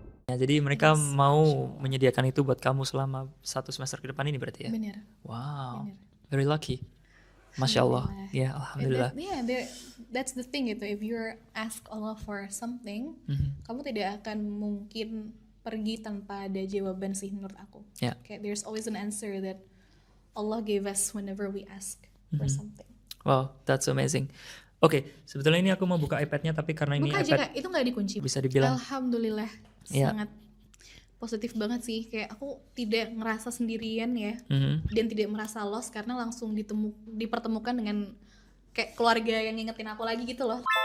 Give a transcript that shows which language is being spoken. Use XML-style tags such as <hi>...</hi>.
<id>Jadi mereka mau menyediakan itu buat kamu selama 1 semester ke depan ini berarti ya? Benar.</id> <en>Wow. Very lucky. Masya Allah, ya alhamdulillah. That's the thing gitu. If you're ask Allah for something,</en> <id>kamu tidak akan mungkin pergi tanpa ada jawaban sih menurut aku. Kayak</id> <en>there's always an answer that Allah gave us whenever we ask for something. Wow, that's amazing.</en> <id>Oke, sebetulnya ini aku mau buka iPad-nya tapi karena ini Buka aja iPad Kak, itu nggak dikunci. bisa dibilang Alhamdulillah, ya. sangat positif banget sih. Kayak aku tidak ngerasa sendirian ya, Mhm. dan tidak merasa lost karena langsung dipertemukan dengan kayak keluarga yang ngingetin aku lagi gitu loh.</id>